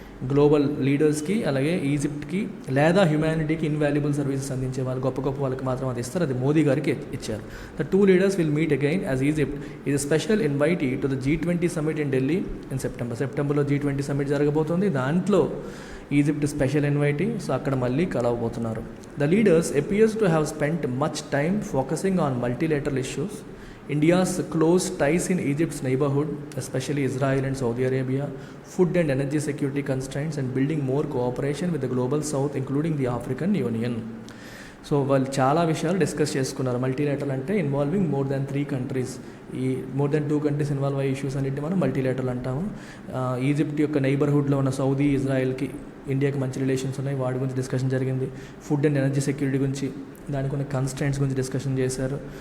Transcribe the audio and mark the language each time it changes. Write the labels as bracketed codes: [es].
[te] Global లీడర్స్కి, అలాగే ఈజిప్ట్కి లేదా హ్యుమానిటీకి invaluable services అందించే వాళ్ళు, గొప్ప వాళ్ళకి మాత్రం అది ఇస్తారు. అది మోదీ గారికి ఇచ్చారు. [en] the two leaders will meet again as Egypt is a special invitee to the G20 summit in Delhi in సెప్టెంబర్లో [te] G20 సమ్మిట్ జరగబోతోంది. దాంట్లో ఈజిప్ట్ స్పెషల్ ఇన్వైటీ. సో అక్కడ మళ్ళీ కలవబోతున్నారు. [en] The leaders appears to have spent much time focusing on multilateral issues, India's close ties in Egypt's neighborhood, especially Israel and Saudi Arabia, food and energy security constraints, and building more cooperation with the global south, including the African Union. [te] So వాళ్ళు చాలా విషయాలు discuss చేసుకున్నారు. Multilateral అంటే involving more than 3 countries, ఈ more than 2 countries involve అయ్యే issues అన్నింటి మనం multilateral అంటాము. ఈజిప్ట్ యొక్క నైబర్హుడ్లో ఉన్న సౌదీ, ఇజ్రాయెల్కి ఇండియాకి మంచి రిలేషన్స్ ఉన్నాయి, వాటి గురించి డిస్కషన్ జరిగింది. ఫుడ్ అండ్ ఎనర్జీ సెక్యూరిటీ గురించి, దానికి ఉన్న కన్స్ట్రెంట్స్ గురించి డిస్కషన్ చేశారు.